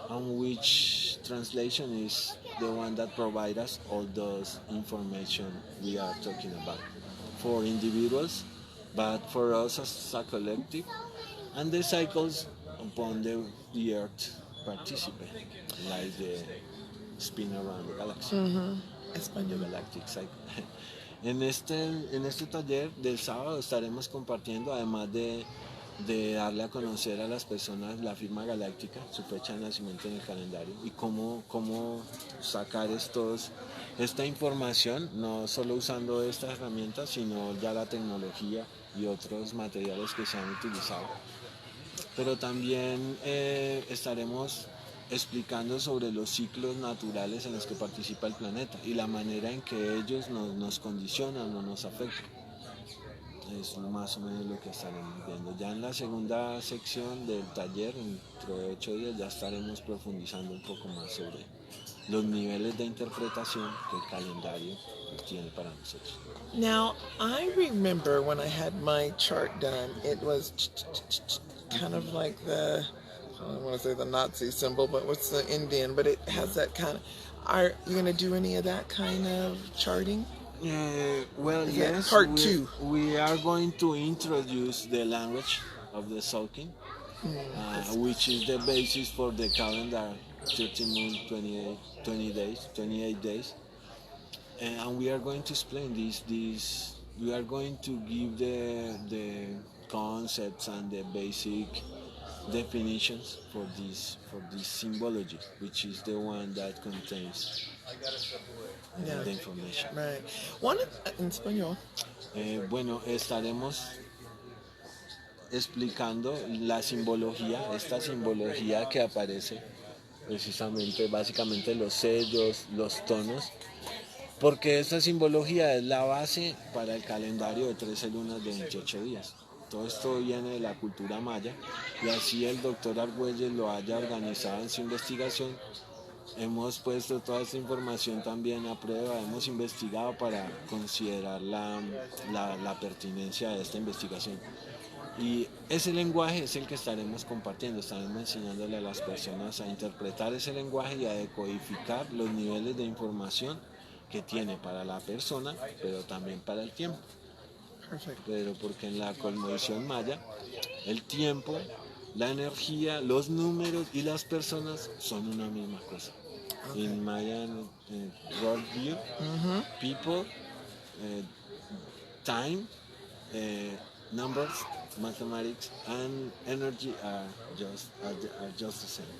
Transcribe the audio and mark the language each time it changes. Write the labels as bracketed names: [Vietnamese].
[English] And which translation is the one that provides us all those information we are talking about for individuals, but for us as a collective, and the cycles upon the Earth participate, like the spin around the galaxy. The galactic cycle. [Spanish] En este taller del sábado estaremos compartiendo, además de darle a conocer a las personas la firma galáctica, su fecha de nacimiento en el calendario y cómo sacar esta información, no solo usando estas herramientas, sino ya la tecnología y otros materiales que se han utilizado. Pero también estaremos explicando sobre los ciclos naturales en los que participa el planeta y la manera en que ellos nos condicionan o nos afectan. Es más o menos lo que estaremos viendo. Ya en la segunda sección del taller, dentro de 8 días, ya estaremos profundizando un poco más sobre los niveles de interpretación que el calendario tiene para nosotros. [English] Now, I remember when I had my chart done, it was kind of like I don't want to say the Nazi symbol, but what's the Indian? But it has that kind of. Are you going to do any of that kind of charting? Well, yes. Part 2. We are going to introduce the language of the Sulking, which is the basis for the calendar 13 moon, 28 days. And we are going to explain this. We are going to give the concepts and the basic definitions for this symbology, which is the one that contains the information. Right. One [Spanish] en español. Bueno, estaremos explicando la simbología, esta simbología que aparece precisamente, básicamente los sellos, los tonos, porque esta simbología es la base para el calendario de 13 lunas de 28 días. Todo esto viene de la cultura maya y así el doctor Argüelles lo haya organizado en su investigación. Hemos puesto toda esta información también a prueba, hemos investigado para considerar la pertinencia de esta investigación. Y ese lenguaje es el que estaremos compartiendo, estaremos enseñándole a las personas a interpretar ese lenguaje y a decodificar los niveles de información que tiene para la persona, pero también para el tiempo. Pero porque en la cosmovisión maya, el tiempo, la energía, los números y las personas son una misma cosa. [English] In Mayan worldview, people, time, numbers, mathematics, and energy are just the same.